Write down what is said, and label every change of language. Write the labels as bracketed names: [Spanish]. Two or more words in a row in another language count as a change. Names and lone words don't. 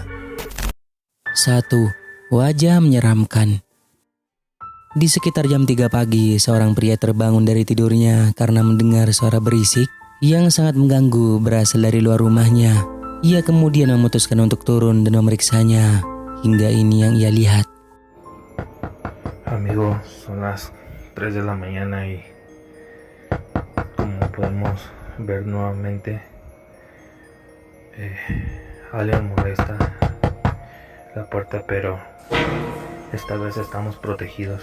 [Indonesian] 1. Wajah menyeramkan. Di sekitar jam 3 pagi, seorang pria terbangun dari tidurnya karena mendengar suara berisik yang sangat mengganggu berasal dari luar rumahnya. Ia kemudian memutuskan untuk turun dan memeriksanya. Hingga ini yang ia lihat. [Spanish] Amigo, son las 3 de la mañana y como podemos ver nuevamente, alguien molesta la puerta, pero esta vez estamos protegidos.